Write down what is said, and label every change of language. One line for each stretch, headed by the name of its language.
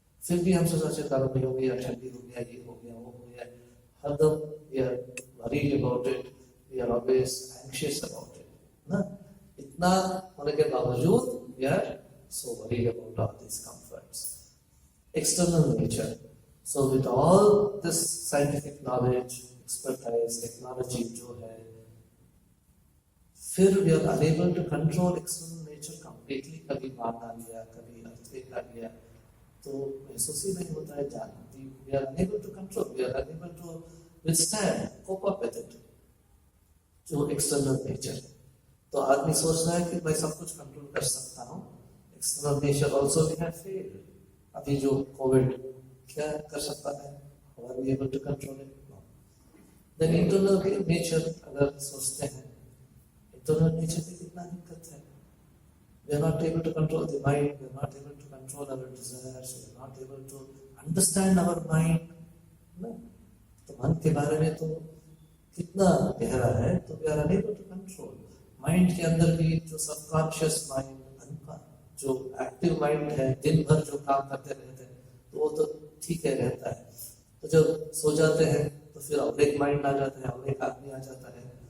Hindi: फिर भी हम सोचा गर्म हो गया, ठंडी हो गया, ये हो गया, वो हो गया, हरदम
English: we are worried about it,
Hindi: we are always anxious about it ना। इतना होने के बावजूद
English: We are so worried about all these comforts. External nature. So with all this scientific knowledge, expertise, technology
Hindi: जो है, फिर
English: we are unable to control external nature completely.
Hindi: कभी बाढ़ आ गया, कभी
English: earthquake
Hindi: आ गया, तो महसूस ही नहीं होता है जान।
English: We are unable to control, we are unable to withstand, cope up with it. जो external nature.
Hindi: तो आदमी सोच रहा है कि मैं सब कुछ कंट्रोल कर सकता हूँ।
English: External nature also we have failed.
Hindi: अभी जो कोविड क्या कर सकता है?
English: How are we able to control it? No. Then internal nature
Hindi: अगर सोचते हैं, internal nature की कितना दिक्कत है?
English: We are not able to control the mind. We are not able to control our desires. We are not able to understand our mind.
Hindi: ना? तो मन के बारे में तो कितना गहरा है, तो
English: we are unable to control.
Hindi: Mind के अंदर भी जो subconscious mind, जो एक्टिव माइंड है, दिन भर जो काम करते रहते हैं, तो वो तो ठीक है रहता है। तो जब सो जाते हैं तो फिर और एक माइंड आ जाता है, और एक आदमी आ जाता है।